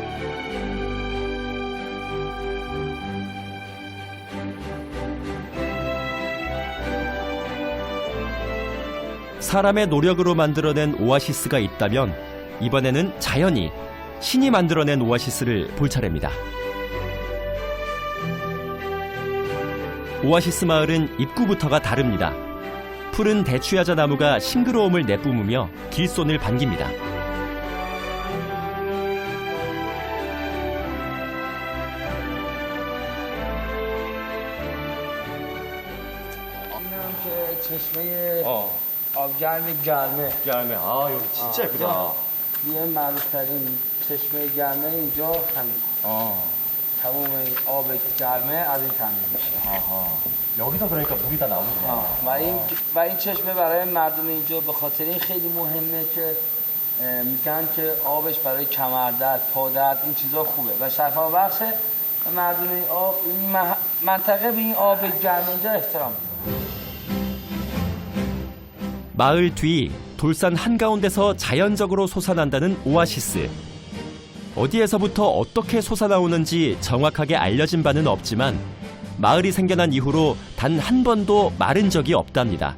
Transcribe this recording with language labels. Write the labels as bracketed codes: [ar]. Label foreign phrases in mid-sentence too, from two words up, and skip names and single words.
[ko] 사람의 노력으로 만들어낸 오아시스가 있다면 이번에는 자연이, 신이 만들어낸 오아시스를 볼 차례입니다. 오아시스 마을은 입구부터가 다릅니다. 푸른 대추야자 나무가 싱그러움을 내뿜으며 길손을 반깁니다. [fa] اینم که چشمه آبگرم گرمه. [ko] 야, 아, 여기 진짜 예쁘다. [fa] یه معروف‌ترین چشمه گرمه اینجا همین. تمام این آب گرمه از این تامین میشه. [ko] 여기서 그러니까 물이 다 나오는구나. [fa] و این چشمه برای مردم اینجا به خاطر این خیلی مهمه که میگن که آبش برای کمردرد، پادرد این چیزا خوبه و شفا بخشه و مردم این منطقه به این آب گرم اینجا احترام می‌ذارن. [ko] 마을 뒤 돌산 한가운데서 자연적으로 솟아난다는 오아시스. 어디에서부터 어떻게 솟아나오는지 정확하게 알려진 바는 없지만 마을이 생겨난 이후로 단 한 번도 마른 적이 없답니다.